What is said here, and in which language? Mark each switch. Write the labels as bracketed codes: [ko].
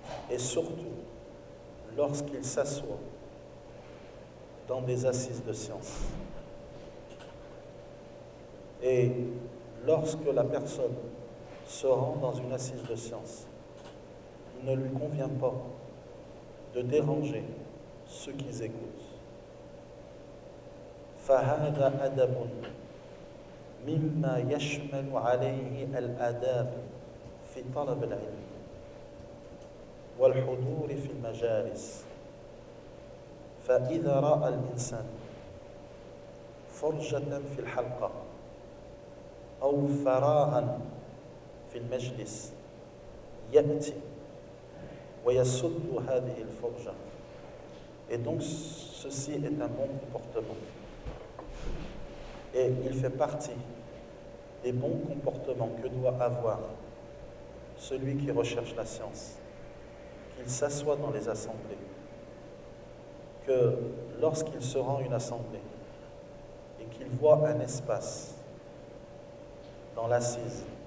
[fr] Et surtout, lorsqu'il s'assoit dans des assises de science. Et lorsque la personne se rend dans une assise de science, il ne lui convient pas de déranger ceux qui écoutent. [ar] فهذا أدب مما يشمل عليه الآداب في طلب العلم والحضور في المجالس فإذا رأى الإنسان فرجة في الحلقة أو فراغا في المجلس يأتي ويسد هذه الفرجة. [fr] Et donc ceci est un bon comportement. Et il fait partie des bons comportements que doit avoir celui qui recherche la science, qu'il s'assoit dans les assemblées, que lorsqu'il se rend une assemblée et qu'il voit un espace dans l'assise,